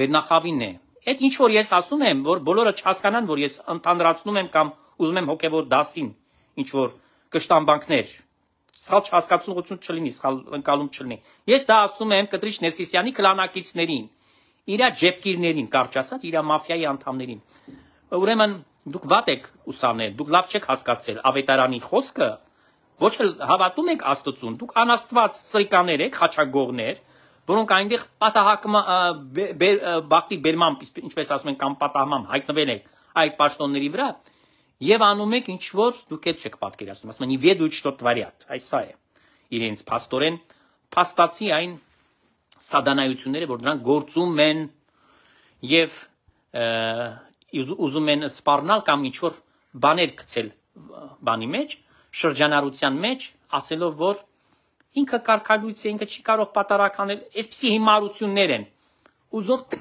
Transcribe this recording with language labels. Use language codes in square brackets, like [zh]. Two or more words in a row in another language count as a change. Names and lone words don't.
[hy] վերնախավին է։ Այդ ինչ որ ես ասում եմ, որ բոլորը չհասկանան, որ ես ընդհանրացնում եմ կամ ուզում եմ հոգևոր դասին ինչ որ կշտամբանքներ, սխալ չհասկացողություն չլինի, սխալ ընկալում չլինի։ Ես դա ասում եմ Կտրիչ Ներսիսյանի կլանակիցներին, իր ջեպկիրներին, կարճ ասած, իր մաֆիայի անդամներին։ Ուրեմն դուք վատ եք ուսանել, դուք լավ չեք հասկացել ավետարանի խոսքը, ոչ էլ հավատում եք Աստծուն, դուք անաստված սրիկաներ եք, խաչագողներ, որոնք այնտեղ բախտի բերմամբ, ինչպես ասում են, կամ պատահմամբ հայտնվել եք այդ պաշտոնների վրա եւ անում եք ինչ որ դուք էլ չեք պատկերացնում, ասում են [ru] «И ведут, что творят», [hy] այս սա է իրենց փաստորեն փաստացի այն սադանայությունները, որ դրանք գործում են եւ ուզում են սպառնալ կամ ինչ որ բաներ գցել բանի մեջ, շրջանառության մեջ, ասելով, որ ինքը կարգալույց է, ինքը չի կարող պատարականել, այսպիսի հիմարություններ են ուզում